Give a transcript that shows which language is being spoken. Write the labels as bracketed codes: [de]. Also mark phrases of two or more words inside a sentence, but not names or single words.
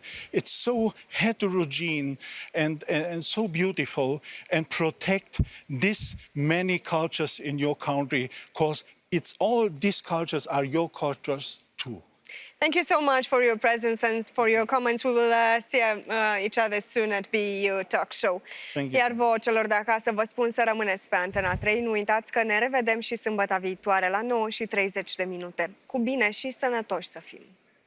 [en] It's so heterogeneous and so beautiful, and protect these many cultures in your country, because these cultures are your cultures too. Thank you so much for your presence and for your comments. We will see each other soon at BU Talk Show. Thank you. [ro] Iar vouă, celor de acasă, vă spun să rămâneți pe Antena 3. Nu uitați că ne revedem și sâmbătă viitoare la 9:30. Cu bine și sănătoși să fim!